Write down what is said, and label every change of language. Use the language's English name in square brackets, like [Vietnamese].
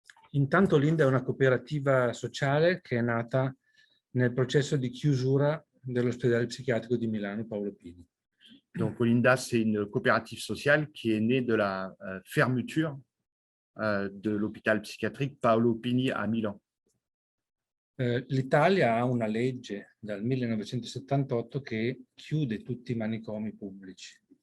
[Italian] Intanto Olinda è una cooperativa sociale che è nata nel processo di chiusura dell'ospedale psichiatrico di Milano Paolo Pini. [French] Donc Olinda, c'est une coopérative sociale qui est née de la fermeture de l'hôpital psychiatrique Paolo Pini à Milan. [Italian] L'Italia ha una legge dal 1978 che chiude tutti i manicomi pubblici.